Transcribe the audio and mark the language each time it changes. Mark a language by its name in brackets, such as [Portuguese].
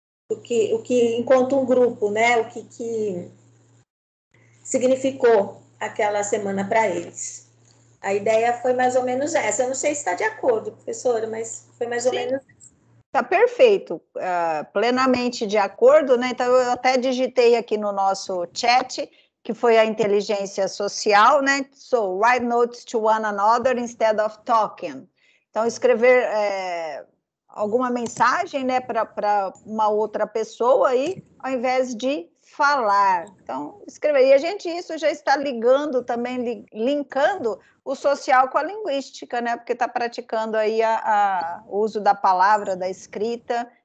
[Portuguese] o que enquanto um grupo, né, o que significou aquela semana para eles. A ideia foi mais ou menos essa. Eu não sei se está de acordo, professora, mas foi mais ou menos isso. Está perfeito, plenamente de acordo, né? Então, eu até digitei aqui no nosso chat, que foi a inteligência social, né? [English] So, write notes to one another instead of talking. [Portuguese] Então, escrever alguma mensagem, né, para uma outra pessoa aí, ao invés de falar. Então, escrever. E isso já está ligando também, linkando o social com a linguística, né? Porque está praticando aí o uso da palavra, da escrita.